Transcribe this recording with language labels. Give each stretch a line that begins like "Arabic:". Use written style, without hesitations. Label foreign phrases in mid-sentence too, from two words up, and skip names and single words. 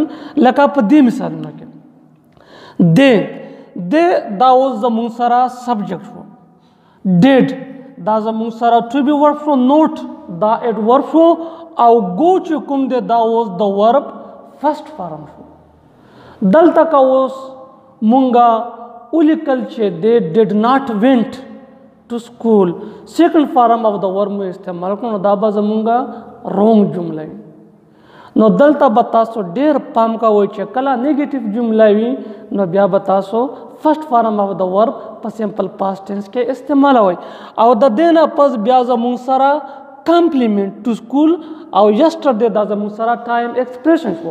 Pashto: لکه په دې مثالونه کې د دا اوس زموږ سره سبجیکټ شو، ډیډ دا زموږ سره
English: to be verb
Pashto: شو، نوٹ دا
English: aid verb
Pashto: شو او گو چې کوم دی دا اوس د
English: verb first form
Pashto: شو. دلته که اوس مونږه ولیکل چې
English: they did not went to school، second form of
Pashto: د ورب مو استعمال کړو نو دا به زمونږه رونګ جمله وي. نو دلته به تاسو ډېر پام کوئ چې کله نیګیټیو جمله وي نو بیا به تاسو
English: first form of
Pashto: د ورب په
English: simple past tense
Pashto: کې استعمالوئ. او د دې نه پس بیا زمونږ سره
English: complement to school
Pashto: او یسټرډے دا زمونږ سره
English: time expression
Pashto: شو.